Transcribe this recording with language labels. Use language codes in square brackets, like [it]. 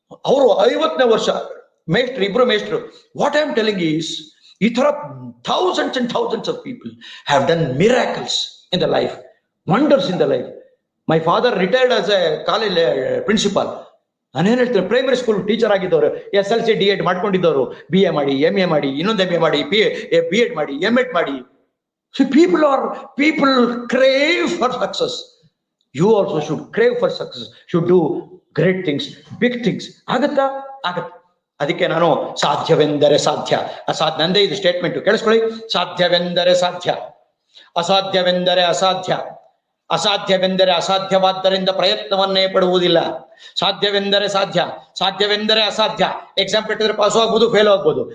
[kn] ಅವರು 50ನೇ ವರ್ಷ ಮೇಷ್ಟ್ರು, ಇಬ್ರು ಮೇಷ್ಟ್ರು. [en] What I am telling is, ಈ ತರ thousands and thousands of people have done miracles in the life, wonders in the life. My father retired as a college principal. [kn] ನಾನೇನ್ ಹೇಳ್ತೇನೆ, primary school teacher ಆಗಿದ್ದವರು, SLC D.Ed ಮಾಡ್ಕೊಂಡಿದ್ದವರು, BA ಮಾಡಿ, MA ಮಾಡಿ, ಇನ್ನೊಂದು MA ಮಾಡಿ, B.Ed ಮಾಡಿ, M.Ed ಮಾಡಿ. [en] So people crave for success. You also should crave for success, should do great things, big things. [kn] ಆಗತ್ತಾ? ಆಗತ್ತೆ. ಅದಕ್ಕೆ ನಾನು ಸಾಧ್ಯವೆಂದರೆ ಸಾಧ್ಯ, ನಂದೇ ಇದು ಸ್ಟೇಟ್ಮೆಂಟ್ ಕೇಳಿಸ್ಕೊಳ್ಳಿ. ಸಾಧ್ಯವೆಂದರೆ ಸಾಧ್ಯ, ಅಸಾಧ್ಯವೆಂದರೆ ಅಸಾಧ್ಯ. ಅಸಾಧ್ಯವೆಂದರೆ ಅಸಾಧ್ಯವಾದ್ದರಿಂದ ಪ್ರಯತ್ನವನ್ನೇ ಪಡುವುದಿಲ್ಲ. ಸಾಧ್ಯವೆಂದರೆ ಸಾಧ್ಯ, ಸಾಧ್ಯವೆಂದರೆ ಅಸಾಧ್ಯ. ಎಕ್ಸಾಮ್ ಬಿಟ್ಟಿದ್ರೆ ಪಾಸ್ ಆಗ್ಬೋದು, ಫೇಲ್ ಆಗ್ಬೋದು.